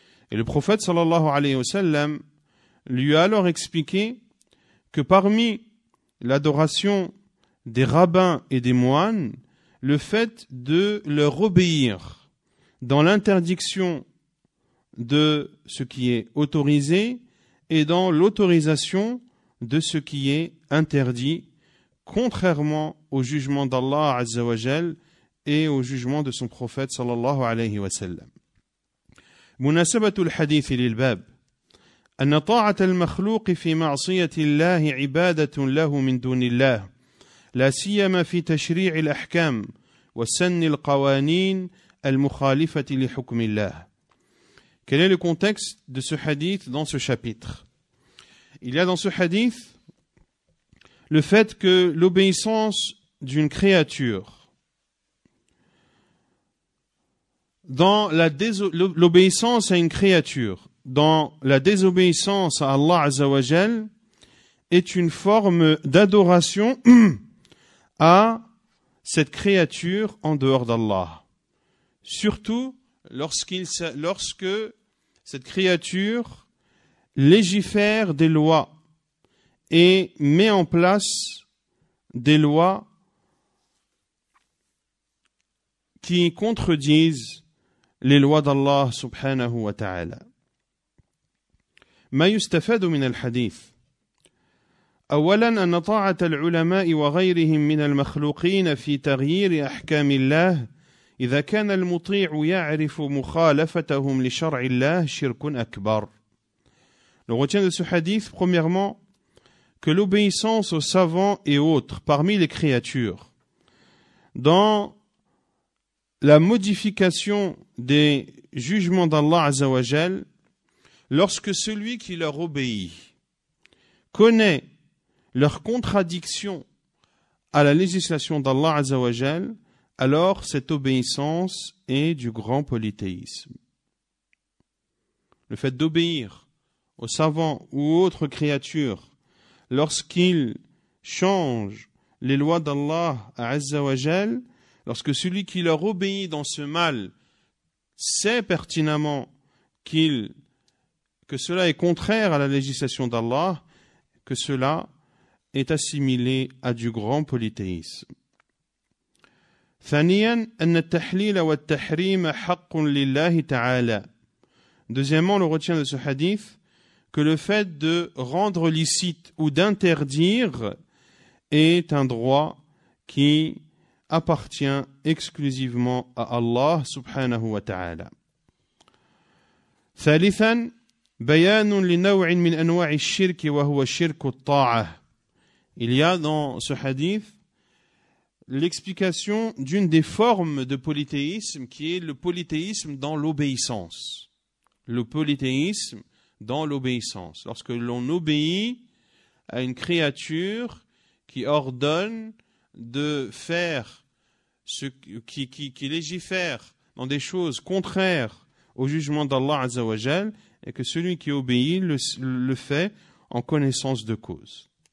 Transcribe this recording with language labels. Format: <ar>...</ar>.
<fr>Et le prophète sallallahu alayhi wa sallam lui a alors expliqué que parmi l'adoration des rabbins et des moines, le fait de leur obéir dans l'interdiction de ce qui est autorisé et dans l'autorisation de ce qui est interdit, contrairement au jugement d'Allah azza wa jal et au jugement de son prophète sallallahu alayhi wa sallam.</fr> <ar>مناسبة الحديث للباب أن طاعة المخلوق في معصية الله عبادة له من دون الله لا سيما في تشريع الأحكام وسن القوانين المخالفة لحكم الله.</ar> <fr>Quel est le contexte de ce hadith dans ce chapitre? Il y a dans ce hadith le fait que l'obéissance d'une créature, dans l'obéissance à une créature, dans la désobéissance à Allah Azza wa Jal, est une forme d'adoration à cette créature en dehors d'Allah. Surtout lorsque cette créature légifère des lois et met en place des lois qui contredisent les lois d'Allah subhanahu wa ta'ala.</fr> <ar>ما يستفاد من الحديث أولا أن طاعة العلماء وغيرهم من المخلوقين في تغيير أحكام الله إذا كان المطيع يعرف مخالفتهم لشرع الله شرك أكبر.</ar> <fr>On retient de ce hadith, premièrement, que l'obéissance aux savants et autres parmi les créatures, dans la modification des jugements d'Allah Azza wa Jal, lorsque celui qui leur obéit connaît leur contradiction à la législation d'Allah Azza wa Jal, alors cette obéissance est du grand polythéisme. Le fait d'obéir aux savants ou autres créatures lorsqu'ils changent les lois d'Allah Azza wa Jal, lorsque celui qui leur obéit dans ce mal sait pertinemment que cela est contraire à la législation d'Allah, que cela est assimilé à du grand polythéisme.</fr> <ar>ثانيا أن التحليل والتحريم حق لله تعالى.</ar> <fr>Deuxièmement, on le retient de ce hadith que le fait de rendre licite ou d'interdire est un droit qui appartient exclusivement à Allah subhanahu wa ta'ala.</fr> <ar>ثالثا بيان لنوع من أنواع الشرك وهو شرك الطاعة.</ar> <fr>Il y a dans ce hadith l'explication d'une des formes de polythéisme qui est le polythéisme dans l'obéissance. Le polythéisme dans l'obéissance. Lorsque l'on obéit à une créature qui ordonne de faire qui légifère dans des choses contraires au jugement d'Allah Azza wa Jal, et que celui qui obéit le fait en connaissance de cause.</fr>